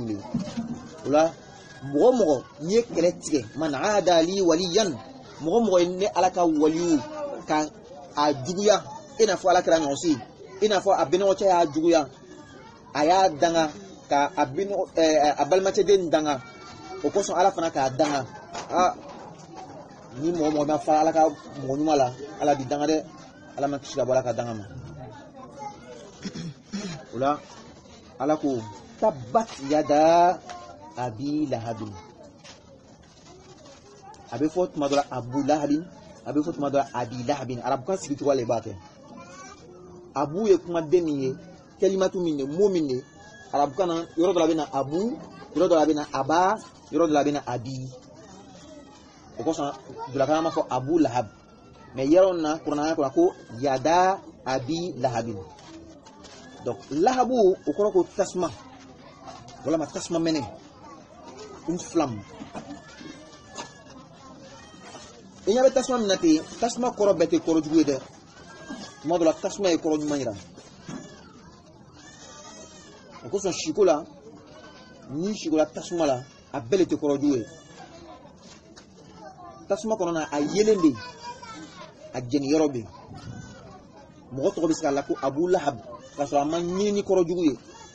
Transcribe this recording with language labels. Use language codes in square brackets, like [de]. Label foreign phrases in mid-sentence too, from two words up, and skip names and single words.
[bm] le o la mɔgɔ mɔgɔ n'i ye kɛlɛ tigɛ man aada li waliyan mɔgɔ mɔgɔ ye ne ala ka waliyu ka a juguya i n'a fɔ ala kɛra ɲɔgɔn si i n'a fɔ a bɛnɔgɔcɛ y'a juguya a y'a danga ka a balimacɛden danga o kosɔn ala fana k'a danga ni mɔgɔ mɔgɔ ma fara ala ka mɔgɔ ɲuman la ala bi danga dɛ ala ma kisi ka bɔ ala ka danga ma o la ala ko [ar] تبت يدا أبي لهب [bm] a bɛ fɔ tuma dɔ la abu lahabin a bɛ fɔ tuma dɔ la abi lahabin arabukan sigi cogo la i b'a kɛ abu ye kumaden min ye kalimatu min ye mot min ye arabukan na yɔrɔ dɔ la a bɛ na abu yɔrɔ dɔ la a bɛ na aba yɔrɔ dɔ la a bɛ na abi o kosɔn dulakana ma fɔ abu lahab mais yɔrɔ na kuranaya kɔnɔ ko [ar] يدا أبي لهب [bm] donc lahabu o kɔrɔ ko tasuma walama tasuma mɛnɛ [fr] une flamme [bm] i ɲɛ bɛ tasuma min na ten tasuma kɔrɔ bɛɛ tɛ kɔrɔ jugu ye dɛ tuma dɔ la tasuma ye kɔrɔ ɲuman yira o kosɔn siko la ni sikola tasuma la a bɛɛ le tɛ kɔrɔ jugu ye tasuma kɔnɔna a yelen de a jɛni yɔrɔ bɛ mɔgɔ tɔgɔ bɛ se k'a la ko abu lahab k'a sɔrɔ a ma ɲini ni kɔrɔ jugu ye